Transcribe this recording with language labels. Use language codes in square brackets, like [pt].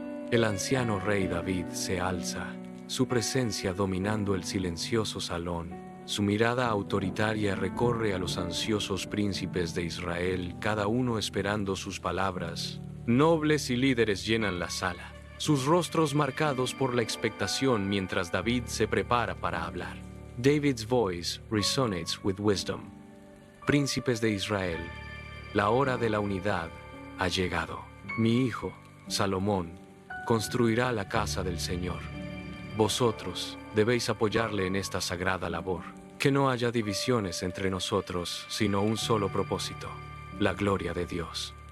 [es] El anciano rey David se alza, su presencia dominando el silencioso salón. Su mirada autoritaria recorre a los ansiosos príncipes de Israel, cada uno esperando sus palabras. Nobles y líderes llenan la sala, sus rostros marcados por la expectación mientras David se prepara para hablar. [en] David's voice resonates with wisdom. [es] Príncipes de Israel, la hora de la unidad ha llegado. Mi hijo, Salomón, construirá la casa del Señor. Vosotros debéis apoyarle en esta sagrada labor. Que no haya divisiones entre nosotros, sino un solo propósito: la gloria de Dios.